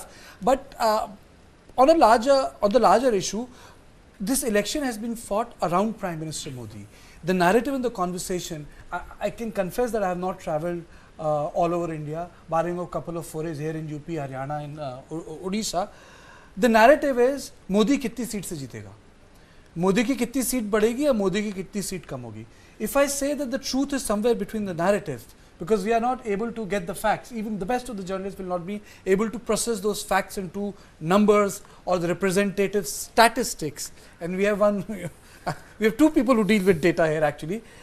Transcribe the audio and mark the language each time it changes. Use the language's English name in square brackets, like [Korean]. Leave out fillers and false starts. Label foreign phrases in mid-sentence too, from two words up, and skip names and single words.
[English] But on the larger issue, this election has been fought around Prime Minister Modi. The narrative in the conversation, I can confess that I have not travelled all over India, barring a couple of forays here in UP, Haryana and Odisha. The narrative is [Hindi] मोदी कितनी सीट से जीतेगा, मोदी की कितनी सीट बढ़ेगी या मोदी की कितनी सीट कम होगी. [English] If I say that the truth is somewhere between the narrative, because we are not able to get the facts, even the best of the journalists will not be able to process those facts into numbers or the representative statistics, and we have we have two people who deal with data here actually.